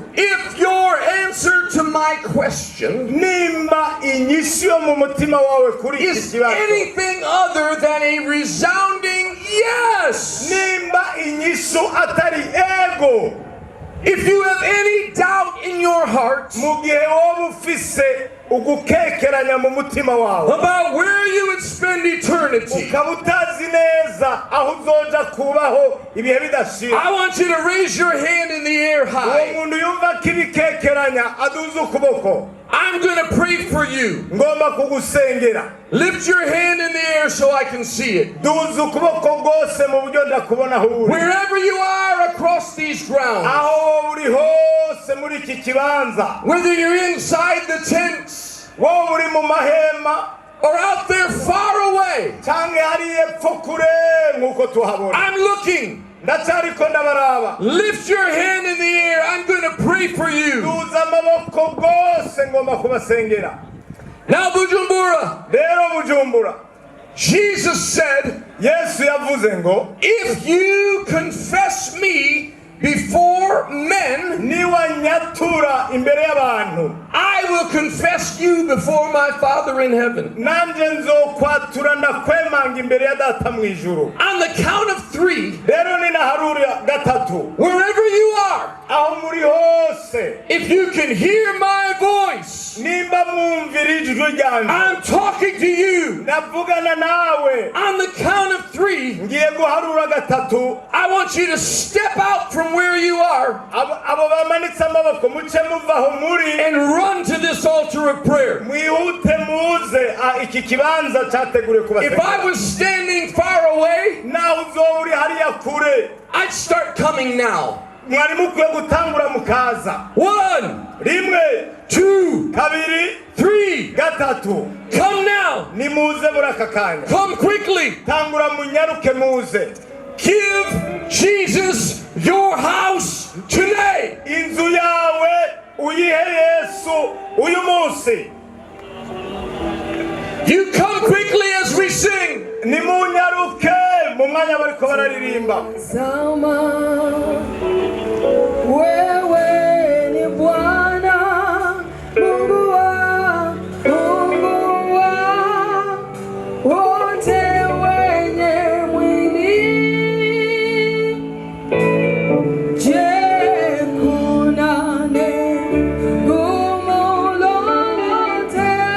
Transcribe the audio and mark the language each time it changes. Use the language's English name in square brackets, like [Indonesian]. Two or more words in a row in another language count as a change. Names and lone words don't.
[English] If your answer to my question [Rundi] Nimba inyishu yo mu mutima wawe kuri iki [English] is [Rundi] kibazo, [English] anything other than a resounding yes, [Rundi] nimba inyishu atari ego, [English] if you have any doubt in your heart [Rundi] mu gihe wowe ufise ugukekeranya mu mutima wawe [English] about where you would spend eternity, [Rundi] ukaba utazi neza aho uzoja kubaho ibihe bidashira, [English] I want you to raise your hand in the air [Rundi] uwo [English] high. [Rundi] muntu yumva ko ibikekeranya aduze ukuboko. [English] I'm going to pray for you. [Rundi] Ngomba kugusengera. [English] Lift your hand in the air so I can see it. [Rundi] Duza ukuboko bwose mu buryo ndakubona aho uri. [English] Wherever you are across these grounds, [Rundi] Aho uri hose muri iki kibanza, [English] whether you're inside the tents [Rundi] wowe uri mu mahema [English] or out there far away, [Rundi] canke hariya epfo kure nk'uko tuhabona, [English] I'm looking. [Rundi] ndacariko ndabaraba. [English] Lift your hand in the air. I'm going to pray for you. [Rundi] Duza amaboko bwose ngomba kubasengera. [English] Now, Bujumbura, [Rundi] Rero Bujumbura, [English] Jesus said, [Rundi] Yesu yavuze ngo [English] if you confess me before men, [Rundi] niwanyatura imbere y'abantu, [English] I will confess you before my Father in heaven. [Rundi] nanje nzokwatura ndakwemanga imbere ya Data mu ijuru. [English] On the count of 3, [Rundi] Rero ninaharura gatatu, [English] wherever you are, [Rundi] aho muri hose, [English] if you can hear my voice, [Rundi] nimba mwumvira ijwi ryanje, [English] I'm talking to you. [Rundi] ndavugana nawe. [English] On the count of 3, [Rundi] Ngiye guharura gatatu, [English] I want you to step out from where you are [Rundi] abo bamanitse amaboko muce muva aho muri, [English] and run to this altar of prayer. [Rundi] mwihute muze iki kibanza cyateguriwe [English] If I [Rundi] kubasengera. [English] was standing far away, [Rundi] Naho uzoba uri hariya kure, [English] I'd start coming now. [Rundi] mwari mukwiye gutangura mukaza. [English] 1, [Rundi] Rimwe, [English] 2, [Rundi] kabiri, [English] 3. [Rundi] gatatu. [English] Come now. [Rundi] Nimuze muri aka kanya. [English] Come quickly. [Rundi] Tangura munyaruke muze. [English] Give Jesus your house today. [Rundi] Inzu yawe uyihe Yesu uyu munsi. [English] You come quickly as we sing. [Rundi] Nimunyaruke mu mwanya bariko bararirimba. [Swahili] Sama wewe ni Bwana Mungu wa wote wenye mwili. Je, kuna neno lolote